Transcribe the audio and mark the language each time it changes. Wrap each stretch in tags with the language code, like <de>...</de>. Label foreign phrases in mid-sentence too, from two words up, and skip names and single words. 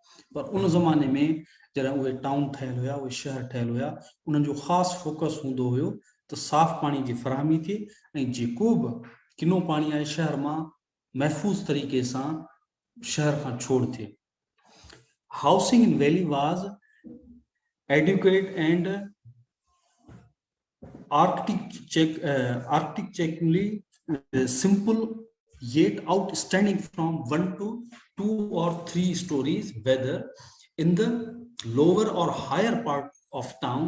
<sd>पर उन ज़माने में जॾहिं उहे टाउन ठहियल हुया, उहे शहर ठहियल हुया, उन्हनि जो ख़ासि फोकस हूंदो हुयो त साफ़ पाणी जी फराहमी थिए ऐं जेको बि किनो पाणी आहे शहर मां महफ़ूज़ तरीक़े सां शहर खां छोड़ थिए।</sd> <en>housing in valley was adequate and architecturally simple, yet outstanding from 1 to 2 or 3 stories, whether in the lower or higher part of town.</en>